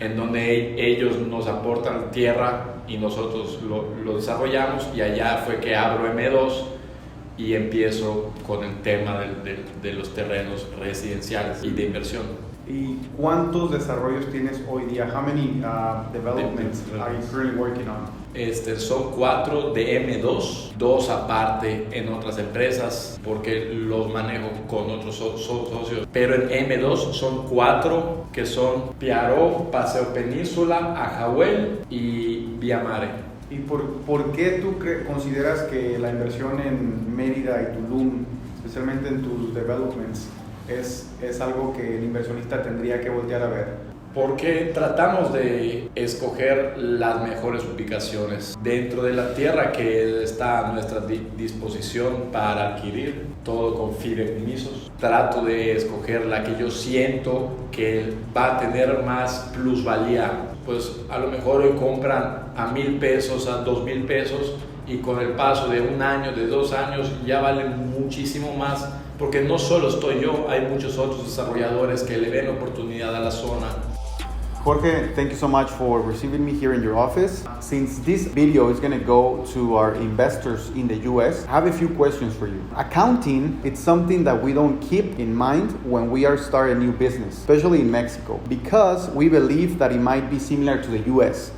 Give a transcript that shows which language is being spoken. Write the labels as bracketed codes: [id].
[es] En donde ellos nos aportan tierra y nosotros lo desarrollamos, y allá fue que abro M2 y empiezo con el tema de los terrenos residenciales y de inversión. ¿Y cuántos desarrollos tienes hoy día? [en] How many developments are you currently working on? [es] Son 4 de M2, 2 aparte en otras empresas, porque los manejo con otros socios. Pero en M2 son 4 que son Piaró, Paseo Península, Ajahuel y Villamare. ¿Y por qué tú consideras que la inversión en Mérida y Tulum, especialmente en tus developments, es algo que el inversionista tendría que voltear a ver? Porque tratamos de escoger las mejores ubicaciones dentro de la tierra que está a nuestra disposición para adquirir, todo con fideicomisos. Trato de escoger la que yo siento que va a tener más plusvalía. Pues a lo mejor hoy compran a 1,000 pesos, a 2,000 pesos, y con el paso de 1 año, de 2 años, ya valen muchísimo más, porque no solo estoy yo, hay muchos otros desarrolladores que le ven oportunidad a la zona. [en] Jorge, thank you so much for receiving me here in your office. Since this video is going to go to our investors in the US, I have a few questions for you. Accounting, it's something that we don't keep in mind when we are starting a new business, especially in Mexico, because we believe that it might be similar to the US.